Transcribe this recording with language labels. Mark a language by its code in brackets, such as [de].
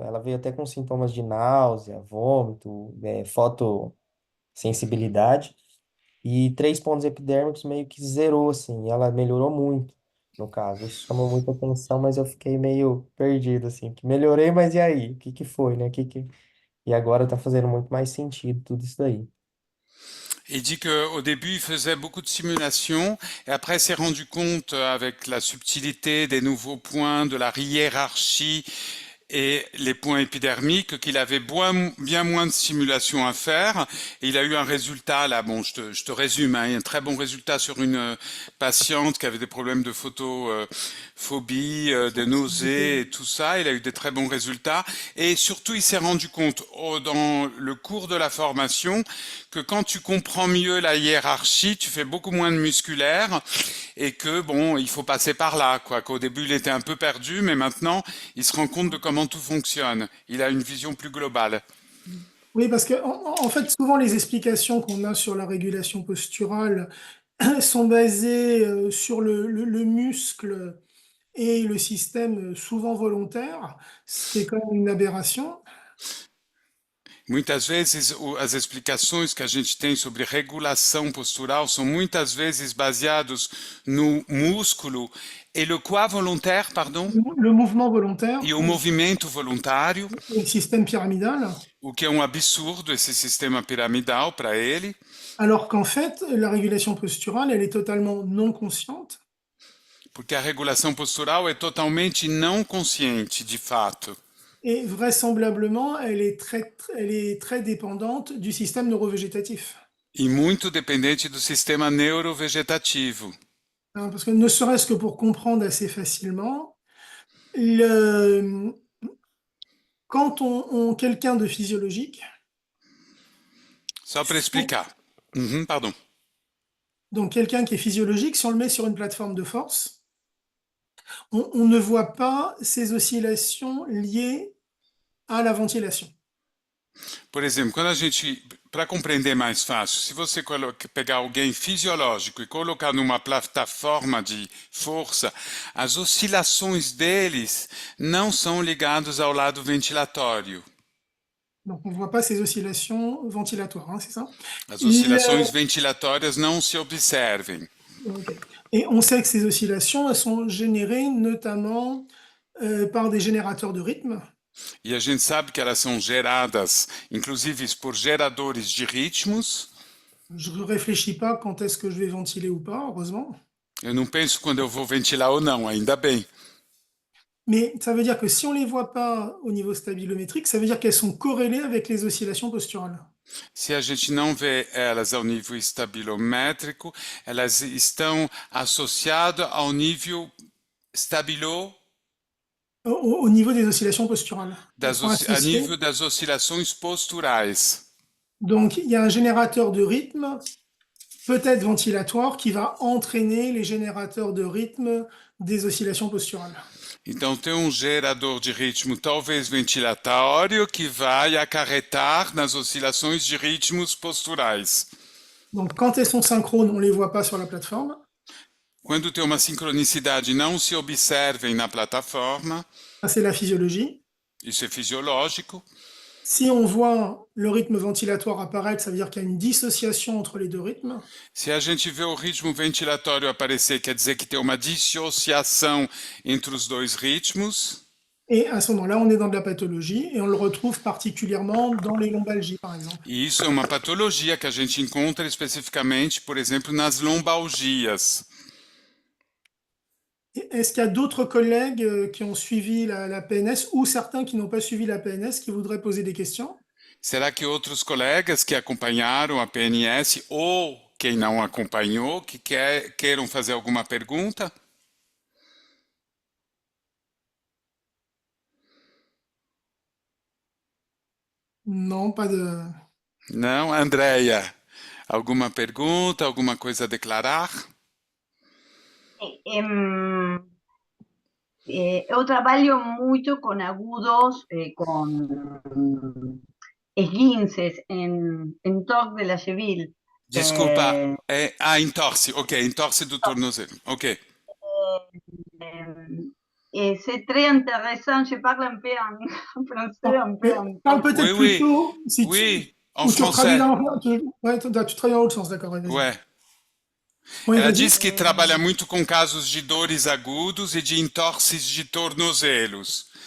[pt] Ela veio até com sintomas de náusea, vômito, fotossensibilidade, e 3 pontos epidérmicos meio que zerou, assim, e ela melhorou muito, no caso. Isso chamou muita atenção, mas eu fiquei meio perdido, assim, que melhorei, mas e aí? O que que foi, né? E agora tá fazendo muito mais sentido tudo isso daí. [fr] Il dit qu'au début, il faisait beaucoup de simulations et après s'est rendu compte avec la subtilité des nouveaux points, de la hiérarchie et les points épidermiques qu'il avait bien moins de simulations à faire. Et il a eu un résultat, là, bon, je te résume, hein, un très bon résultat sur une patiente qui avait des problèmes de photophobie, des nausées et tout ça. Il a eu des très bons résultats. Et surtout, il s'est rendu compte dans le cours de la formation que quand tu comprends mieux la hiérarchie, tu fais beaucoup moins de musculaire et que bon, il faut passer par là, quoi. Qu'au début, il était un peu perdu, mais maintenant, il se rend compte de comment tout fonctionne. Il a une vision plus globale. Oui, parce que en fait, souvent les explications qu'on a sur la régulation posturale sont basées sur le muscle et le système souvent volontaire, ce qui est quand même une aberration. [pt] Muitas vezes as explicações que a gente tem sobre regulação postural são muitas vezes baseados no músculo e [fr] le quoi volontaire, pardon, Le mouvement volontaire, [pt] e o movimento voluntário, [fr] le système pyramidal, [pt] o que é um absurdo esse sistema piramidal para ele, [fr] alors qu'en fait, la régulation posturale, elle est totalement non consciente. [pt] porque a regulação postural é totalmente não consciente, de fato. [fr] Et vraisemblablement, elle est très dépendante du système neurovégétatif. [pt] E muito dependente do sistema neurovegetativo. [fr] Hein, parce que ne serait-ce que pour comprendre assez facilement, le, quand quelqu'un de physiologique, [pt] Só para explicar. [fr] Pardon. donc quelqu'un qui est physiologique, si on le met sur une plateforme de force, on ne voit pas ces oscillations liées à la ventilation. [pt] Por exemplo, quando a gente, para compreender mais fácil, se você pegar alguém fisiológico e colocar numa plataforma de força, as oscilações deles não são ligadas ao lado ventilatório. [fr] Donc on ne voit pas ces oscillations ventilatoires, hein, c'est ça? [pt] As oscilações ventilatórias não se observem. Okay. [fr] Et on sait que ces oscillations, elles sont générées notamment par des générateurs de rythme. [pt] E a gente sabe que elas são geradas, inclusive, por geradores de ritmos. [fr] Je ne réfléchis pas quand est-ce que je vais ventiler ou pas, heureusement. [pt] Eu não penso quando eu vou ventilar ou não, ainda bem. [fr] Mais ça veut dire que si on ne les voit pas au niveau stabilométrique, ça veut dire qu'elles sont corrélées avec les oscillations posturales. [pt] Se a gente não vê elas ao nível estabilométrico, elas estão associadas ao nível estabilo [fr] Au niveau des oscillations posturales. [pt] a nível das oscilações posturais. [fr] Donc, il y a un générateur de rythme, peut-être ventilatoire, qui va entraîner les générateurs de rythme des oscillations posturales. [pt] Então, tem um gerador de ritmo, talvez ventilatório, que vai acarretar nas oscilações de ritmos posturais. [fr] Donc, quand elles sont synchrones, on ne les voit pas sur la plateforme. [pt] Quando tem uma sincronicidade, não se observem na plataforma. [fr] Ça, c'est la physiologie. [pt] Isso é fisiológico. [fr] Si on voit le rythme ventilatoire apparaître, ça veut dire qu'il y a une dissociation entre les deux rythmes. [pt] Se a gente vê o ritmo ventilatório aparecer, quer dizer que tem uma dissociação entre os dois ritmos. [fr] Et à ce moment-là, on est dans de la pathologie et on le retrouve particulièrement dans les lombalgies, par exemple. [pt] E isso é uma patologia que a gente encontra especificamente, por exemplo, nas lombalgias. [fr] Est-ce qu'il y a d'autres collègues qui ont suivi la PNS ou certains qui n'ont pas suivi la PNS qui voudraient poser des questions? [pt] Será que outros colegas que acompanharam a PNS ou quem não acompanhou, que queiram fazer alguma pergunta? [fr] Non, pas de... [pt] Não, Andréia, alguma pergunta, alguma coisa a declarar? Eu trabalho muito com agudos, com esguinces em torno [fr] de la cheville. [pt] Desculpa, entorse, ok, entorse do tornozelo, ok. [fr] Et c'est très intéressant, je parle un peu en français, un peu en... Parle peut-être Oui, plutôt... Si oui, en ou tu français. tu travailles dans l'autre sens, d'accord. Ouais, vas-y. Ouais. Ouais, [pt] Ela [fr] vas-y. [pt] diz que trabalha muito com casos de dores agudos e de entorses de tornozelos.